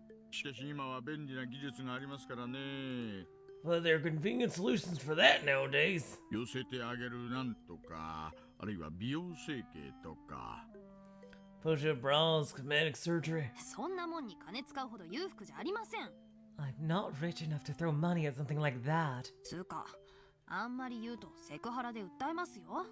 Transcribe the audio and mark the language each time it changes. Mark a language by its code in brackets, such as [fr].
[ja] しかし今は便利な技術がありますからね。 [en] Well, there are convenient solutions for that nowadays. [ja] 寄せてあげるなんとか、あるいは美容整形とか。 [en] Push-up bras, cosmetic surgery. [ja] そんなもんに金使うほど裕福じゃありません。 [en] I'm not rich enough to throw money at something like that. [ja] つうか、あんまり言うとセクハラで訴えますよ。